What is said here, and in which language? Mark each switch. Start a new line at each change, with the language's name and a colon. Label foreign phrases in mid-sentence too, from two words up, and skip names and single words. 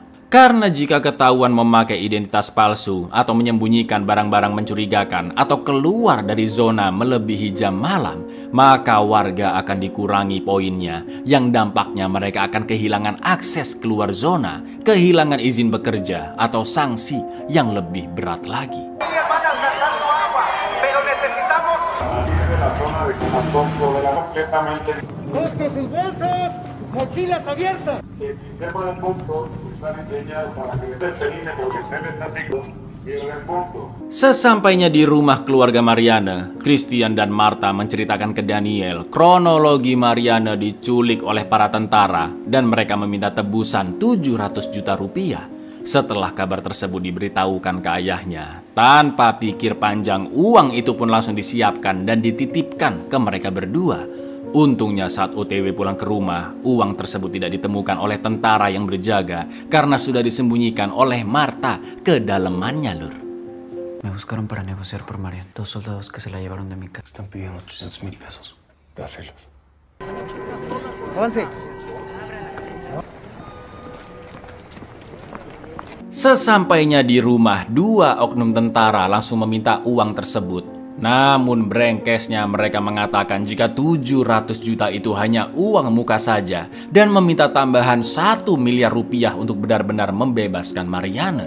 Indonesian: Karena jika ketahuan memakai identitas palsu atau menyembunyikan barang-barang mencurigakan atau keluar dari zona melebihi jam malam, maka warga akan dikurangi poinnya, yang dampaknya mereka akan kehilangan akses keluar zona, kehilangan izin bekerja, atau sanksi yang lebih berat lagi.
Spanish: Mochilas abiertas.
Indonesian: Sesampainya di rumah keluarga Mariana, Christian dan Martha menceritakan ke Daniel kronologi Mariana diculik oleh para tentara dan mereka meminta tebusan Rp700 juta. Setelah kabar tersebut diberitahukan ke ayahnya, tanpa pikir panjang uang itu pun langsung disiapkan dan dititipkan ke mereka berdua. Untungnya saat OTW pulang ke rumah, uang tersebut tidak ditemukan oleh tentara yang berjaga karena sudah disembunyikan oleh Martha ke dalemannya, Lur.
Spanish: Me buscaron para negociar por Mariana. 2 soldados que se la llevaron de mi casa. Están pidiendo 800,000 pesos. Dáselos. Avance.
Indonesian: Sesampainya di rumah, 2 oknum tentara langsung meminta uang tersebut. Namun brengkesnya mereka mengatakan jika 700 juta itu hanya uang muka saja dan meminta tambahan 1 miliar rupiah untuk benar-benar membebaskan Mariana.